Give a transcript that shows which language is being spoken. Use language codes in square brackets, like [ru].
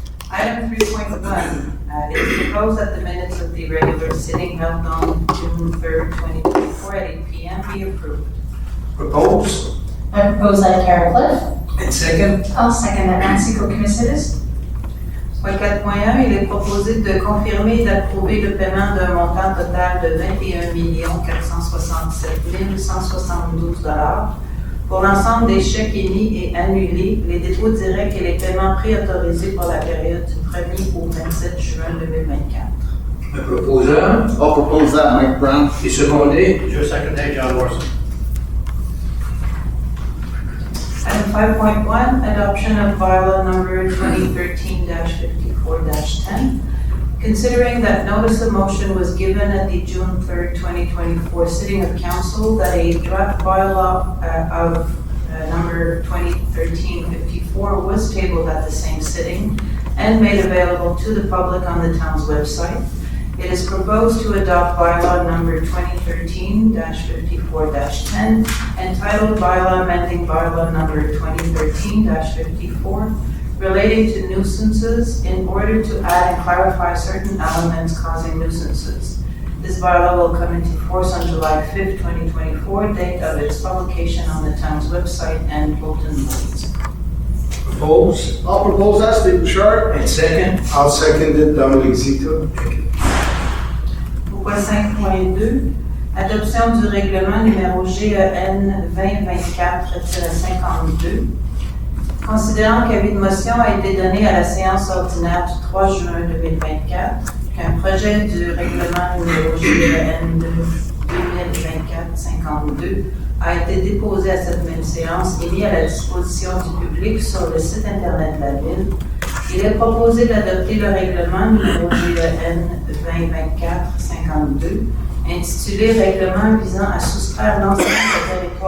[en] Item 3.1, it is proposed that the minutes of the regular sitting held on June 3rd, 2024 at 8 p.m. be approved. Propose. I propose that Karen Cliff. And second. I'll second that Nancy Kokimisidis. [fr] Point 4.1, il est proposé de confirmer et d'approuver le paiement d'un montant total de 21 467 172 $ pour l'ensemble des chèques émis et annulés, les dépôts directs et les paiements préautorisés pour la période du 1er au 27 juin 2024. Un proposeur. [en] I'll propose that, Mike Brown. [fr] Et secondé. [en] Je second that, John Morrison. Item 5.1, adoption of bylaw number 2013-54-10. Considering that notice of motion was given at the June 3rd, 2024 sitting of council that a draft bylaw of number 2013-54 was tabled at the same sitting and made available to the public on the town's website, it is proposed to adopt bylaw number 2013-54-10 entitled Bylaw Amending Bylaw number 2013-54 relating to nuisances in order to add and clarify certain elements causing nuisances. This bylaw will come into force on July 5th, 2024, date of its publication on the town's website and bulletin boards. Propose. I'll propose that, Steve Bouchard. And second. I'll second it, Dominic Zito. [fr] Au point 5.2, adoption du règlement numéro GEN 2024-52. Considérant qu'avis de motion a été donné à la séance ordinaire du 3 juin 2024, qu'un projet du règlement numéro GEN 2024-52 a été déposé à cette même séance et mis à la disposition du public sur le site Internet de la Ville, il est proposé d'adopter le règlement numéro GEN 2024-52 intitulé « Règlement visant à soustraire l'ensemble du territoire